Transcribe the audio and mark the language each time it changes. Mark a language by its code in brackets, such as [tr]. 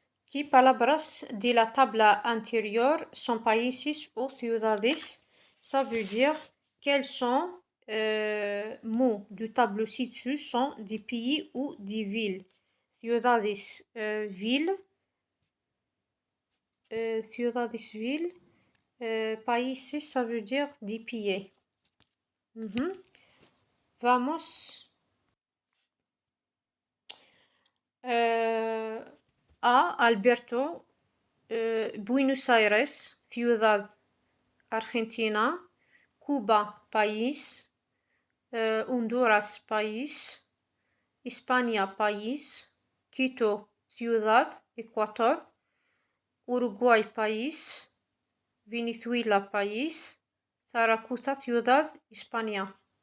[es] ¿Qué palabras de la tabla anterior son países o ciudades? [fr] Ça veut dire quels sont mots du tableau ci-dessus sont des pays ou des villes. [es] Ciudades, ville. [fr] Ciudades, ville. Países, ça veut dire des pays. [es] Vamos a Alberto, Buenos Aires, ciudad, Argentina, Cuba, país, Honduras, país, España, país, Quito, ciudad, Ecuador, Uruguay, país, Venezuela, país, Zaragoza, ciudad, España.